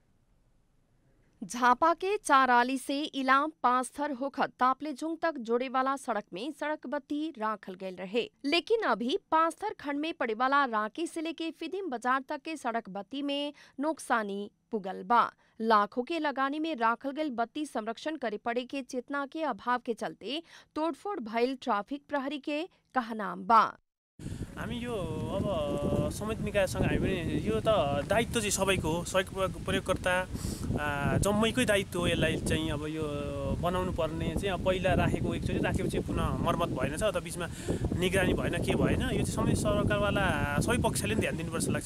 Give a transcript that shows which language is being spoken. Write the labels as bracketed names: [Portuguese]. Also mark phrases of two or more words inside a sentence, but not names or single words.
[Bhojpuri] झापा के चाराली से इलाम पांचथर होकर तापलेजुंग तक जोड़े वाला सड़क में सड़क बत्ती राखल गयल रहे, लेकिन अभी पांचथर खंड में पड़े वाला रांकी से लेके फिदिम बाजार तक के सड़क बत्ती में नुकसानी पुगल बा। लाखों के लगानी में राखल गयल बत्ती संरक्षण करे पड़े के चेतना के अभाव के चलते तोड़फोड़ भइल ट्राफिक प्रहरी के कहनाम बा। [Nepali] हामी यो अब समित निकायसँग हामी पनि यो त दायित्व चाहिँ सबैको हो, सबै प्रयोगकर्ता जम्मैकै दायित्व हो। यसलाई चाहिँ अब यो बनाउनु पर्ने चाहिँ अब पहिला राखेको एकचोटि राखेपछि पुनः मर्मत भएन छ, अथवा बिचमा निगरानी भएन के भएन, यो चाहिँ सबै सरकारवाला सबै पक्षले पनि ध्यान दिनुपर्छ लाग्छ।